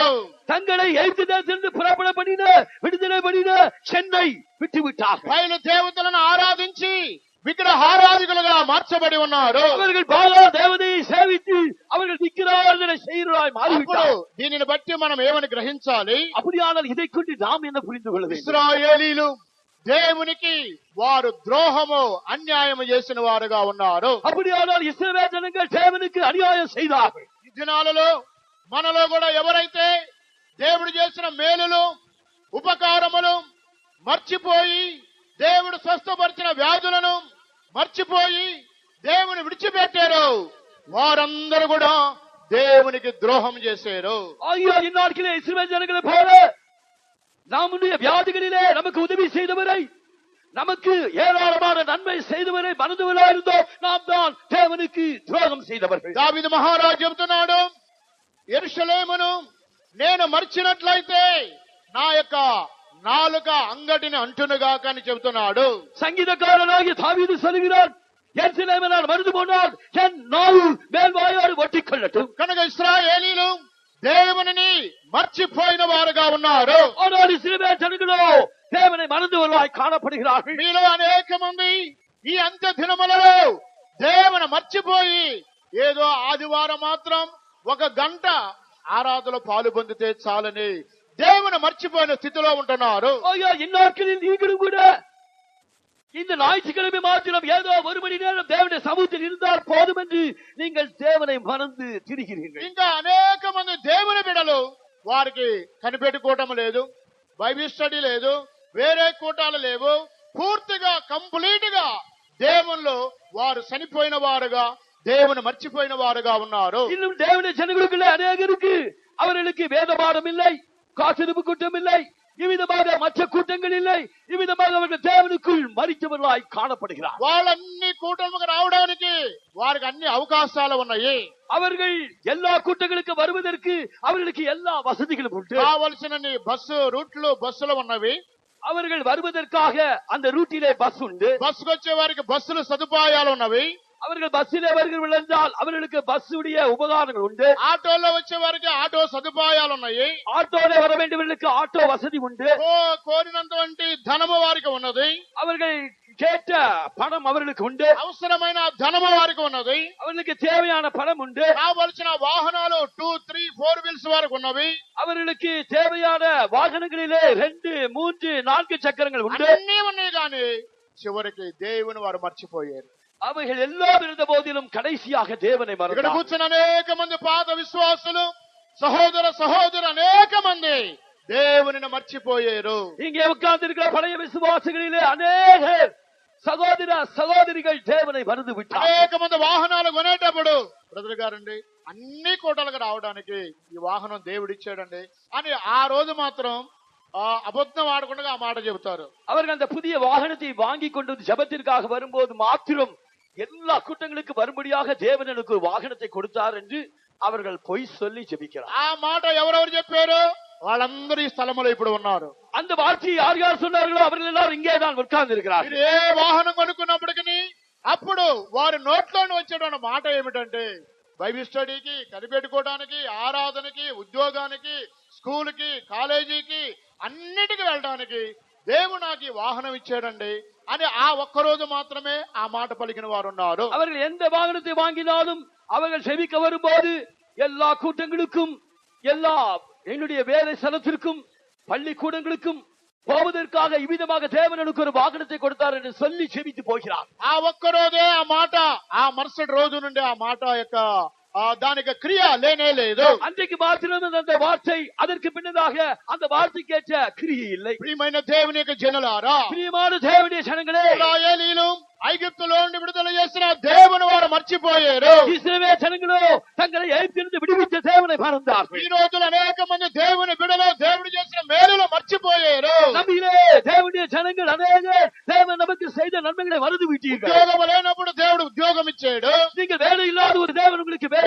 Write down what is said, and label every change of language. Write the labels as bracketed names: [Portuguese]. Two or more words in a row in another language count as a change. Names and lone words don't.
[Tamil] தங்களை எகிப்து தேசத்திலிருந்து புறப்பட பண்ணின விடுதலை பண்ணின சென்னை விட்டு விட்டார்கள். [Telugu] బయలు దేవతలను ఆరాధించి విగ్రహారాధికులుగా మార్చబడి ఉన్నారు. [Tamil] அவர்கள் பாலா தேவதையை சேவித்து அவர்கள் விக்கிரகாராதனை செய்கிறாய் மாறிவிட்டார்கள். [Telugu] దీనిని బట్టి మనం ఏమని గ్రహించాలి? [Tamil] அப்படியானால் இதை கொண்டு நாம் என்ன புரிந்து கொள்ள வேண்டும்? [Telugu] ఇశ్రాయేలీలు దేవునికి వారు ద్రోహము అన్యాయము చేసిన వారుగా ఉన్నారు. [Tamil] அப்படியானால் இஸ்ரவேல் ஜனங்கள் தேவனுக்கு அநியாயம் செய்தார்கள். [Telugu] ఈ దినాలలో మనలో కూడా ఎవరైతే దేవుడు చేసిన మేలులు ఉపకారములు మర్చిపోయి దేవుడు స్వస్థపరిచిన వ్యాధులను మర్చిపోయి దేవుని విడిచిపెట్టారు, వారందరూ కూడా దేవునికి ద్రోహం చేశారు. [Tamil] ஐயோ, இந்நாட்களே இஸ்ரவேல் ஜனங்களை போல நம்முடைய வியாதிகளிலே நமக்கு உதவி செய்தவரை, நமக்கு ஏராளமான நன்மை செய்தவரை மறந்துவிடாயிருந்தோம், நாம் தான் தேவனுக்கு துரோகம் செய்தவர்கள். [Telugu] దావీదు మహారాజు చెబుతున్నాడు, యెరూషలేమును నేను మర్చినట్లయితే నా యొక్క నాలుక అంగటిని అంటునుగాక అని చెబుతున్నాడు. [Tamil] சங்கீதக்காரனாகிய தாவீது சொல்கிறார், எருசலேமை நான் மறந்து போனால் என் நாவு மேல்வாயோடு ஒட்டிக்கொள்ளட்டும். [Telugu] కనుక ఇశ్రాయేలీలు దేవునిని మర్చిపోయిన వారుగా ఉన్నారు. [Tamil] ஆனால் இஸ்ரவேல் ஜனங்களோ தேவனை மறந்துவர்களாய் காணப்படுகிறார்கள். [Telugu] మీలో అనేక మంది ఈ అంత్య దినములలో దేవుని మర్చిపోయి ఏదో ఆదివారం మాత్రం ఒక గంట ఆరాధనలో పాలు పొందితే చాలని దేవుని మర్చిపోయిన స్థితిలో ఉంటున్నారు. [Tamil] ஐயா, இந்நாட்களில் நீங்களும் கூட இந்த ஞாயிற்றுக்கிழமை மாத்திரம் ஏதோ ஒரு மணி நேரம் தேவனுடைய சமூகத்தில் இருந்தால் போதும் என்று நீங்கள் தேவனை மறந்து திரிகிறீர்கள். [Telugu] ఇంకా అనేక మంది దేవుని బిడ్డలు వారికి కనిపెట్టుకోవటం లేదు, [English] Bible study [Telugu] లేదు, వేరే కూటాలు లేవు, పూర్తిగా కంప్లీట్ గా దేవునిలో వారు చనిపోయిన వారుగా దేవుని మర్చిపోయిన వారుగా ఉన్నారు. [Tamil] இன்னும் தேவனுடைய ஜனங்களுக்குள்ள அநேகருக்கு அவர்களுக்கு வேத பாடம் இல்லை, காத்திருப்பு கூட்டம் இல்லை, இவ்விதமாக மற்ற கூட்டங்கள் இல்லை, இவ்விதமாக அவர்கள் தேவனுக்குள் மரித்தவர்களாய் காணப்படுகிறார். [Telugu] వాళ్ళన్ని కూటములకు రావడానికి వారికి అన్ని అవకాశాలు ఉన్నాయి. [Tamil] அவர்கள் எல்லா கூட்டங்களுக்கு வருவதற்கு அவர்களுக்கு எல்லா வசதிகளும் உண்டு. [Telugu] కావలసిన బస్సులు ఉన్నవి. [Tamil] அவர்கள் வருவதற்காக அந்த ரூட்டிலே பஸ் உண்டு. [Telugu] బస్సుకు వచ్చే వారికి బస్సులు సదుపాయాలు ఉన్నవి. [Tamil] அவர்கள் பஸ்ஸிலே வருகிறவர்கள் என்றால் அவர்களுக்கு பஸ் உடைய உபகாரங்கள் உண்டு. [Telugu] ఆటోలో వచ్చే వారికి ఆటో సదుపాయాలు ఉన్నాయి. [Tamil] ஆட்டோல வர வேண்டியவர்களுக்கு ஆட்டோ வசதி உண்டு. [Telugu] కోరినంత ధనము వారికి ఉన్నది. [Tamil] அவர்கள் கேட்ட பணம் அவர்களுக்கு உண்டு. [Telugu] అవసరమైన ధనము వారికి ఉన్నది. [Tamil] அவர்களுக்கு தேவையான பணம் உண்டு. [Telugu] కావలసిన వాహనాలు 2, 3, 4 వీల్స్ వారికి ఉన్నవి. [Tamil] அவர்களுக்கு தேவையான வாகனங்களிலே 2, 3, 4 சக்கரங்கள் உண்டு. [Telugu] అన్నీ ఉన్నాయి కానీ చివరికి దేవుని వారు మర్చిపోయారు. [Tamil] அவைகள் எல்லாம் இருந்த போதிலும் கடைசியாக தேவனை [Telugu] ఇక్కడ [Tamil] மறந்தார். [Telugu] కూర్చున్న అనేక మంది పాత విశ్వాసులు సహోదరు అనేక మంది దేవునిని మర్చిపోయారు. [Tamil] இங்கே உட்கார்ந்து இருக்கிற பழைய விசுவாசிகளிலே அநேக சகோதரிகள் தேவனை மறந்து விட்டார். [Telugu] అనేక మంది వాహనాలు కొనేటప్పుడు బ్రదర్ గారండి అన్ని కోటలకు రావడానికి ఈ వాహనం దేవుడిచ్చాడండి అని ఆ రోజు మాత్రం అబద్ధం ఆడకుండా ఆ మాట చెబుతారు. [Tamil] அவர்கள் அந்த புதிய வாகனத்தை வாங்கி கொண்டு ஜெபத்திற்காக வரும்போது மாத்திரம் எல்லா கூட்டங்களுக்கு வரும்படியாக தேவன் எனக்கு ஒரு வாகனத்தை கொடுத்தார் என்று அவர்கள் பொய் சொல்லி ஜெபிக்கிறார். [Telugu] ఆ మాట ఎవరెవరు చెప్పారు? వాళ్ళందరూ ఈ స్థలంలో ఇప్పుడు ఉన్నారు. [Tamil] அந்த வார்த்தையை யார் யார் சொன்னார்களோ அவர்கள் எல்லாரும் இங்கே தான் உட்கார்ந்து இருக்கிறார்கள். [Telugu] మీరు ఏ వాహనం కొనుక్కున్నప్పటికీ అప్పుడు వారి నోట్లోని వచ్చేటువంటి మాట ఏమిటంటే [English] Bible studyకి, [Telugu] కనిపెట్టుకోవడానికి, ఆరాధనకి, ఉద్యోగానికి, స్కూల్కి, కాలేజీకి అన్నిటికీ వెళ్ళడానికి దేవుడు నాకు ఈ వాహనం ఇచ్చాడండి అని ఆ ఒక్కరోజు మాత్రమే ఆ మాట పలికిన వారు ఉన్నారు. [Tamil] அவர்கள் எந்த வாகனத்தை வாங்கினாலும் அவர்கள் செவிக்க வரும்போது எல்லா கூட்டங்களுக்கும், எல்லா என்னுடைய வேலை ஸ்தலத்திற்கும், பள்ளிக்கூடங்களுக்கும் போவதற்காக இவ்விதமாக தேவன் எனக்கு ஒரு வாகனத்தை கொடுத்தார் என்று சொல்லி செவித்து போகிறார். [Telugu] ఆ ఒక్కరోజే ఆ మాట, ఆ మరుసటి రోజు నుండి ఆ మాట యొక్క దానికి క్రియ లేనే లేదు. [Tamil] அன்றைக்கு மாத்திரம் அந்த வார்த்தை, அதற்கு பின்னதாக அந்த வார்த்தைக்கு ஏற்ற கிரியை இல்லை. [Telugu] ప్రియమైన దేవుని యొక్క జనులారా, [Tamil] பிரியமான தேவனுடைய ஜனங்களே, [Telugu] ఇశ్రాయేలీలు ఐగుప్తులో నుండి విడుదల చేసిన దేవుని వారు మర్చిపోయారు. [Tamil] இஸ்ரவேல் ஜனங்களோ தங்களை எகிப்திலிருந்து விடுவித்த தேவனை மறந்தார்கள். [Telugu] ఈ రోజున అనేక మంది దేవుని బిడ్డలు దేవుడు చేసిన మేలులు మర్చిపోయారు. [Tamil] நம்மிலே தேவனுடைய ஜனங்கள் அநேக தேவன் நமக்கு செய்த நன்மைகளை மறந்து விட்டீர்கள். [Telugu] ఉద్యోగం లేనప్పుడు దేవుడు ఉద్యోగం ఇచ్చాడు. [Tamil] நீங்கள் வேலை இல்லாத ஒரு தேவன் உங்களுக்கு வேலை